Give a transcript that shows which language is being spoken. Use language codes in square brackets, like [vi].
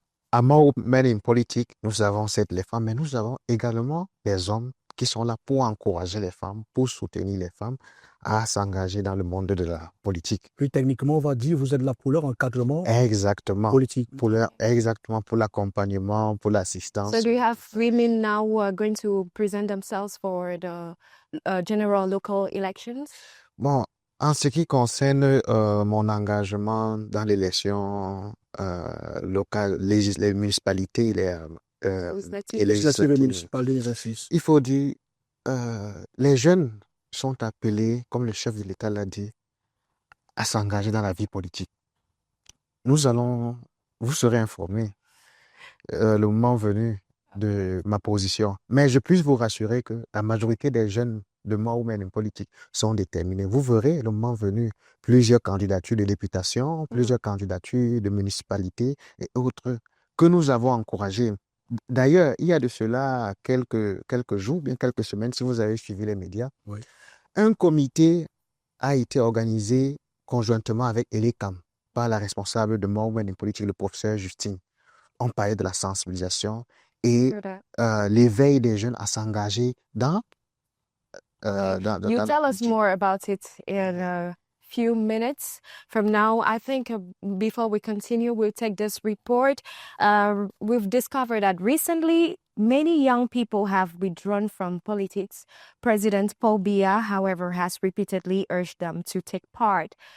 [fr] À More Men in Politique, nous avons certes les femmes, mais nous avons également les hommes qui sont là pour encourager les femmes, pour soutenir les femmes à s'engager dans le monde de la politique. Puis techniquement, on va dire vous êtes là pour leur encadrement Exactement. politique. Exactement, pour l'accompagnement, pour l'assistance. [en] So do you have women now who are going to present themselves for the general local elections? [fr] Bon, en ce qui concerne mon engagement dans l'élection locale, les municipalités, Législatives. et Législative et législatives, municipale 2026. il faut dire, les jeunes sont appelés, comme le chef de l'État l'a dit, à s'engager dans la vie politique. Vous serez informés le moment venu de ma position. Mais je puis vous rassurer que la majorité des jeunes de More Women in Politique sont déterminés. Vous verrez le moment venu plusieurs candidatures de députation, plusieurs candidatures de municipalité et autres que nous avons encouragées. D'ailleurs, il y a de cela quelques jours, bien quelques semaines, si vous avez suivi les médias, Oui. un comité a été organisé conjointement avec Elecam par la responsable de More Women in Politique, le professeur Justine. On parlait de la sensibilisation et l'éveil des jeunes à s'engager dans [en] You tell us more about it in a few minutes from now. I think before we continue, we'll take this report. We've discovered that recently, many young people have withdrawn from politics. President Paul Biya, however, has repeatedly urged them to take part.